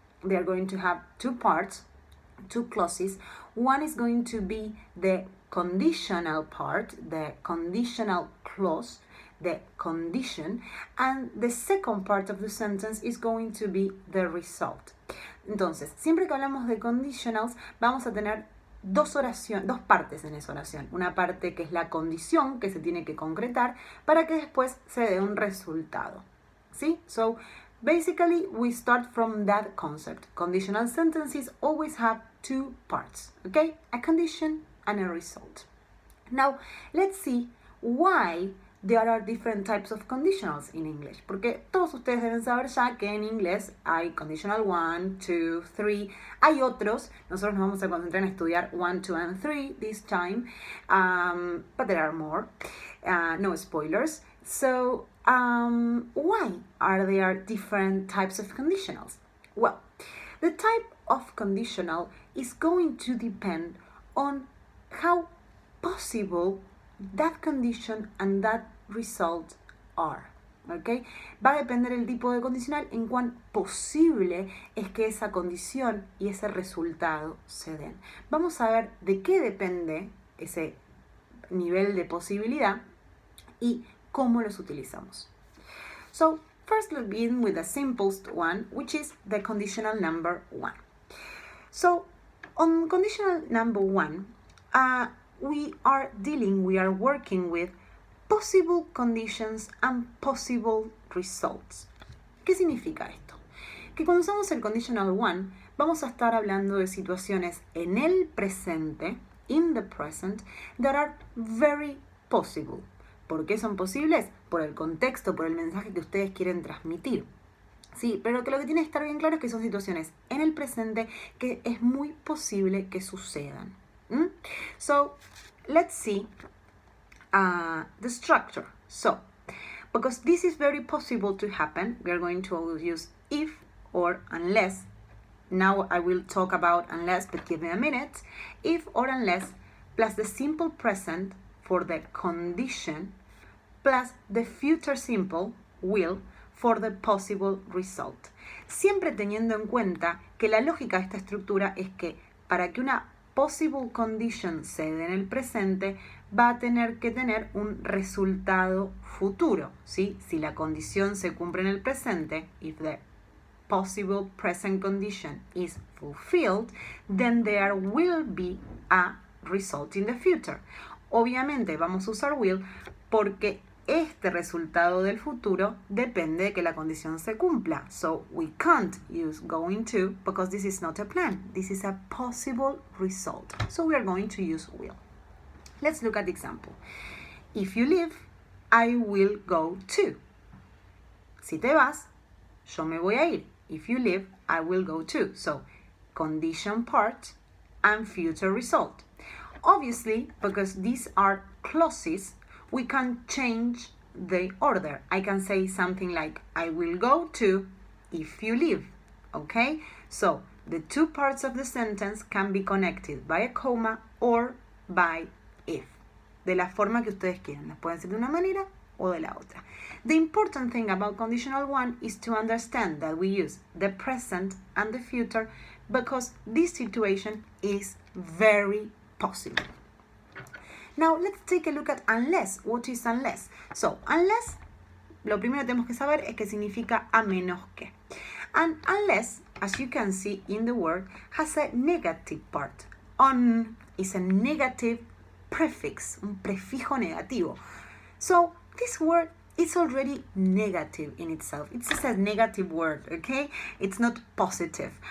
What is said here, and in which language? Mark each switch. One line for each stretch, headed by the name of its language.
English: They are going to have two parts, two clauses. One is going to be the conditional part, the conditional clause, the condition, and the second part of the sentence is going to be the result.
Spanish: Entonces, siempre que hablamos de conditionals, vamos a tener dos partes en esa oración. Una parte que es la condición que se tiene que concretar para que después se dé un resultado. ¿Sí?
English: So, basically, we start from that concept. Conditional sentences always have two parts, okay? A condition and a result. Now, let's see why there are different types of conditionals in English.
Spanish: Porque todos ustedes deben saber ya que en inglés hay conditional 1, 2, 3. Hay otros. Nosotros nos vamos a concentrar en estudiar 1, 2,
English: and 3 this time. But there are more. No spoilers. So, why are there different types of conditionals? Well, the type of conditional is going to depend on how possible that condition and that result are. ¿Okay?
Spanish: Va a depender el tipo de condicional en cuán posible es que esa condición y ese resultado se den. Vamos a ver de qué depende ese nivel de posibilidad y cómo los utilizamos.
English: So, first let's begin with the simplest one, which is the conditional number 1. So, on conditional number 1, we are working with possible conditions and possible results.
Spanish: ¿Qué significa esto? Que cuando usamos el conditional 1, vamos a estar hablando de situaciones en el presente,
English: in the present, that are very possible.
Spanish: ¿Por qué son posibles? Por el contexto, por el mensaje que ustedes quieren transmitir. Sí, pero que lo que tiene que estar bien claro es que son situaciones en el presente que es muy posible que sucedan.
English: So, let's see the structure. So, because this is very possible to happen, we are going to use if or unless. Now I will talk about unless, but give me a minute. If or unless plus the simple present for the condition plus the future simple will for the possible result.
Spanish: Siempre teniendo en cuenta que la lógica de esta estructura es que para que una possible condition se dé en el presente, va a tener que tener un resultado futuro, ¿sí? Si la condición se cumple en el presente,
English: if the possible present condition is fulfilled, then there will be a result in the future.
Spanish: Obviamente vamos a usar will porque este resultado del futuro depende de que la condición se cumpla.
English: So we can't use going to because this is not a plan. This is a possible result. So we are going to use will. Let's look at the example. If you leave, I will go too.
Spanish: Si te vas, yo me voy a ir.
English: If you leave, I will go too. So condition part and future result. Obviously, because these are clauses, we can change the order. I can say something like, I will go to if you leave, okay? So the two parts of the sentence can be connected by a comma or by if.
Spanish: De la forma que ustedes quieran. Las pueden hacer de una manera o de la otra.
English: The important thing about conditional one is to understand that we use the present and the future because this situation is very possible. Now let's take a look at unless. What is unless?
Spanish: So unless, lo primero que tenemos que saber es que significa a menos que.
English: And unless, as you can see in the word, has a negative part. On is a negative prefix,
Spanish: un prefijo negativo.
English: So this word is already negative in itself. It's just a negative word, okay? It's not positive.